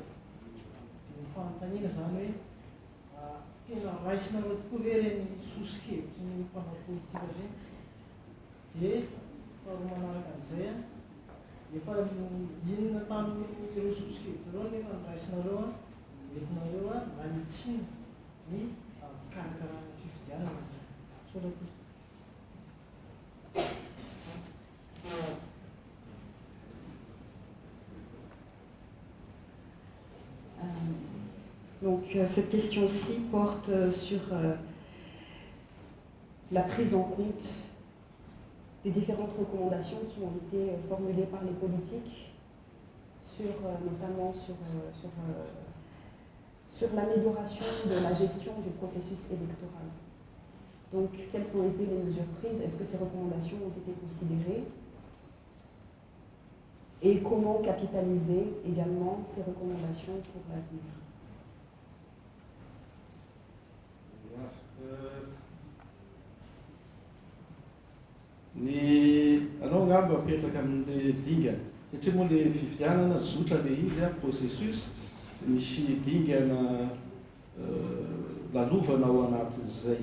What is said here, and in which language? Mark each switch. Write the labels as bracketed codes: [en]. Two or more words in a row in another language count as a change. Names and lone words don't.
[mg] Dia ny fanontaniana zany hoe tena raisinareo tokoa ve reny sosokevitry ny mpanao politika reny. Dia faharoa manaraka an'izay efa inona tamin'ireo sosokevitra reo nefa niraisinareo entinareo manitsiny ny fikarakarana fifidianana zay. Sorako. [fr] Donc cette question-ci porte sur la prise en compte des différentes recommandations qui ont été formulées par les politiques, notamment sur l'amélioration de la gestion du processus électoral. Donc, quelles ont été les mesures prises? Est-ce que ces recommandations ont été considérées? Et comment capitaliser également ces recommandations pour l'avenir? [mg] Anao ngamba apetraka amin'le dingana satria moa le fifidianana zotra le izy processus misy dingana lalovana ao anatin'izay.